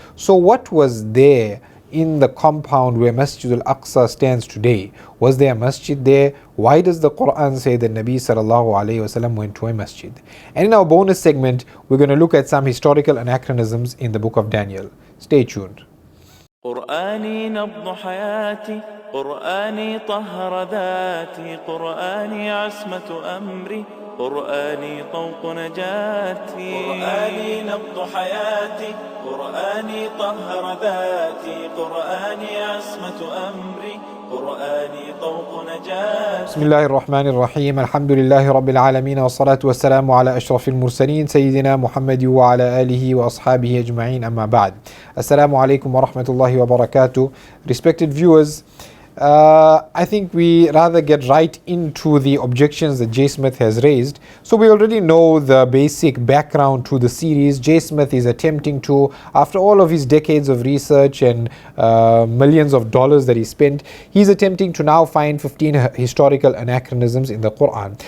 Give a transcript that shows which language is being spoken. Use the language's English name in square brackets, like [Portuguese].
[English] So what was there in the compound where Masjid al-Aqsa stands today? Was there a masjid there? Why does the Qur'an say that Nabi sallallahu alayhi wasallam went to a masjid? And in our bonus segment, we're going to look at some historical anachronisms in the book of Daniel. Stay tuned. [Arabic] قرآني نبض حياتي قرآني طهر ذاتي قرآني عصمة أمري قرآني طوق نجاتي قرآني نبض حياتي قرآني طهر ذاتي قرآني عصمة أمري قرآني طوق نجاتي بسم الله الرحمن الرحيم الحمد لله رب العالمين والصلاة والسلام على أشرف المرسلين سيدنا محمد وعلى آله وأصحابه أجمعين أما بعد. Assalamu alaikum wa rahmatullahi wa barakatuh. [English] Respected viewers, I think we rather get right into the objections that Jay Smith has raised. So we already know the basic background to the series. Jay Smith is attempting to, after all of his decades of research and millions of dollars that he spent, he's attempting to now find 15 historical anachronisms in the Qur'an.